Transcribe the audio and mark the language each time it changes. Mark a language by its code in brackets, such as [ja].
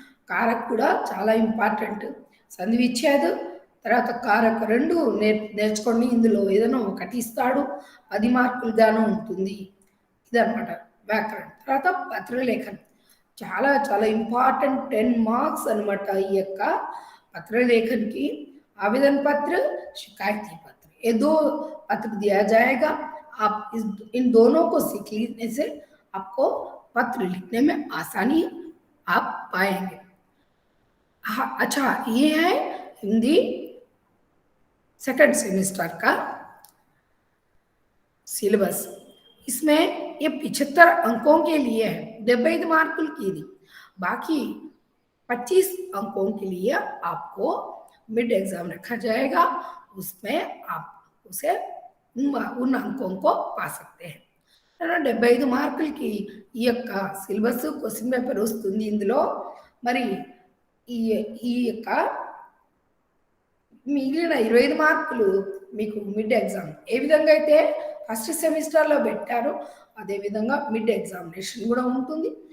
[te] కారక్ కూడా చాలా ఇంపార్టెంట్. సంధి విచ్ఛేద్ తర్వాత కారక్ రెండు నేర్చుకోండి. ఇందులో ఏదైనా ఒకటి ఇస్తాడు, 10 మార్కులు గాను ఉంటుంది, ఇదనమాట వ్యాకరణం. తర్వాత పత్రలేఖనం చాలా చాలా ఇంపార్టెంట్, 10 మార్క్స్ అనమాట ఈ యొక్క [hi] पत्र की। आवेदन पत्र, शिकायती पत्र, ये 2 पत्र दिया जाएगा। आप इन दोनों को सीख लेने से आपको पत्र लिखने में आसानी आप पाएंगे। हाँ, अच्छा, ये है हिंदी सेकंड सेमेस्टर का सिलेबस। इसमें ये 75 अंकों के लिए है, 75 मार्कुल की थी, बाकी 25 अंकों के लिए आपको मिड एग्जाम रखा जाएगा, उसमें आप उसे उन अंकों को पा सकते हैं। [te] 75 మార్కులకి ఈ యొక్క సిలబస్ క్వశ్చన్ పేపర్ వస్తుంది। ఇందులో మరి ఈ యొక్క మిగిలిన 25 మార్కులు మీకు మిడ్ ఎగ్జామ్ ఏ విధంగా అయితే ఫస్ట్ సెమిస్టర్లో పెట్టారో అదే విధంగా మిడ్ ఎగ్జామినేషన్ కూడా ఉంటుంది।